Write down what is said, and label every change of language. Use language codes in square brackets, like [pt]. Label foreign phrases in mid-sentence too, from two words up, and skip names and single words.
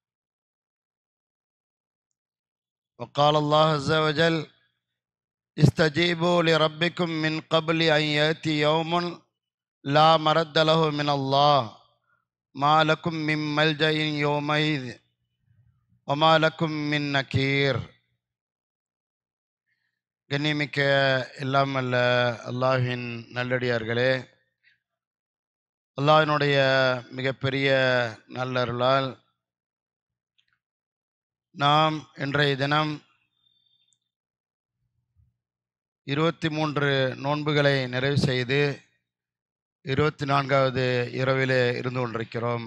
[ar] وقال الله عز وجل: استجيبوا لربكم من قبل أن يأتي يوم لا مرد له من الله ما لكم من ملجأ يومئذ وما لكم من نكير. [ta] கண்ணியமிக்க எல்லாம் அல்ல அல்லாஹ்வின் நல்லடியார்களே, அல்லாஹ்வினுடைய மிகப்பெரிய நல்லருளால் நாம் இன்றைய தினம் 23 நோன்புகளை நிறைவு செய்து 24வது இரவிலே இருந்து கொண்டிருக்கிறோம்.